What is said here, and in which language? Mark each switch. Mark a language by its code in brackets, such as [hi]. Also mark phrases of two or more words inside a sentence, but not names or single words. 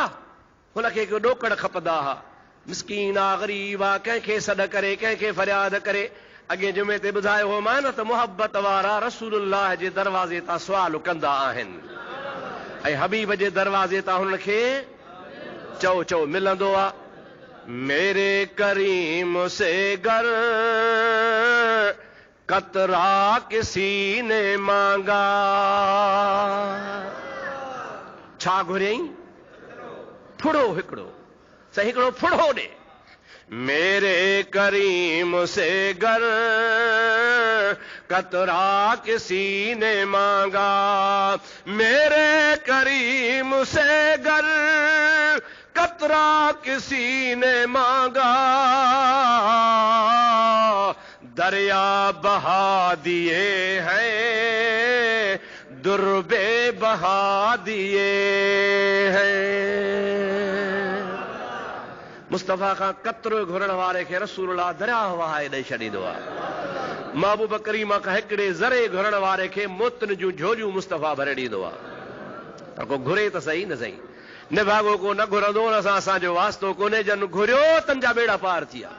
[sd] हुनखे हिकु ॾोकड़ खपंदा हुआ, मिसकीन आहे, ग़रीब आहे, कंहिंखे सॾ करे, कंहिंखे फरियाद करे। अॻे जुमे ते ॿुधायो हो मां न त मुहबत वारा रसूलुल्लाह जे दरवाज़े तां सुवाल कंदा आहिनि, ऐं हबीब जे दरवाज़े तां हुनखे चओ चओ मिलंदो आहे। [ur] میرے کریم سے گر قطرہ کسی نے مانگا. [sd] छा घुरियई? फुड़ो हिकिड़ो, सही हिकिड़ो फुड़ो ॾे। [ur] میرے کریم سے گر قطرہ کسی نے مانگا، میرے کریم سے گر قطرہ کسی نے مانگا، دریا بہا دیے ہیں، دُر بے بہا دیے ہیں. [sd] मुस्तफ़ा खां कतरो घुरण वारे खे रसूलुल्लाह दरिया वहाए ॾेई छॾींदो आहे। महबूब करीम खां हिकिड़े ज़रे घुरण वारे खे मोतन जूं झोलियूं मुस्तफ़ा भरे ॾींदो आहे। पर को घुरे त सही न सही, निभागो को न घुरंदो न असांजो वास्तो कोन्हे, जन घुरियो तंजा बेड़ा पार थी विया।